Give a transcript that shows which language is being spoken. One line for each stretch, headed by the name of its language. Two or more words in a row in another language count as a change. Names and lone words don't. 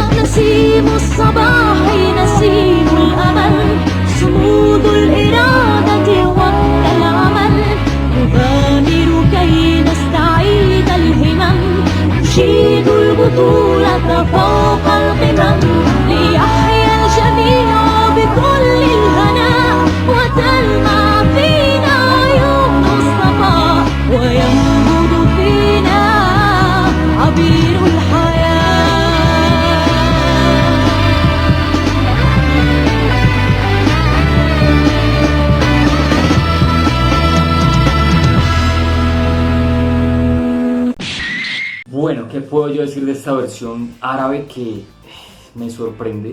Arabic: نسيم الصباح نسيم الأمل صمود الإرادة وقت العمل نغامر كي نستعيد الهمم نشيد البطولة فوق القمم ليحيا الجميع بكل الهناء وتلمع فينا عيون الصفاء وينبض فينا عبير الحياة.
Spanish: Bueno, ¿qué puedo yo decir de esta versión árabe que me sorprende?